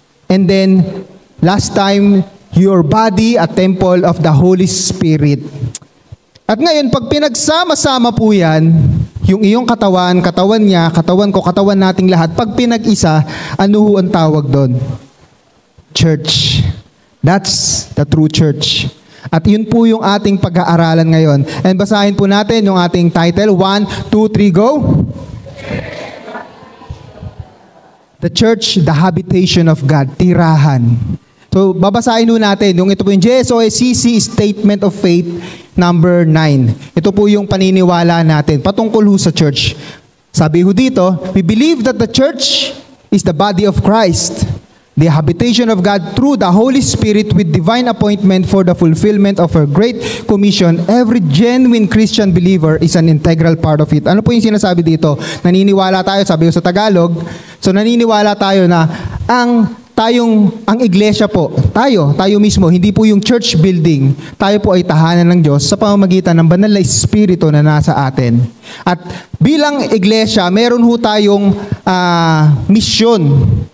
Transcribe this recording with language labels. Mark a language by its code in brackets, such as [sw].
[en] And then, last time, your body, a temple of the Holy Spirit. [tl] At ngayon, pag pinagsama-sama po yan, yung iyong katawan, katawan niya, katawan ko, katawan nating lahat, pag pinag-isa, ano ho ang tawag doon? Church. [en] That's the true church. [tl] At yun po yung ating pag-aaralan ngayon. And basahin po natin yung ating title. 1, 2, 3, go! [en] The church, the habitation of God. [tl] Tirahan. So, babasahin po natin. Ito po yung JSOSCC Statement of Faith number 9. Ito po yung paniniwala natin patungkol sa church. Sabi ho dito, [en] we believe that the church is the body of Christ, the habitation of God through the Holy Spirit with divine appointment for the fulfillment of her great commission. Every genuine Christian believer is an integral part of it. [tl] Ano po yung sinasabi dito? Naniniwala tayo, sabi ko sa Tagalog, so naniniwala tayo na ang iglesia po, tayo mismo, hindi po yung church building, tayo po ay tahanan ng Diyos sa pamamagitan ng banal na Espiritu na nasa atin. At bilang iglesia, meron ho tayong misyon.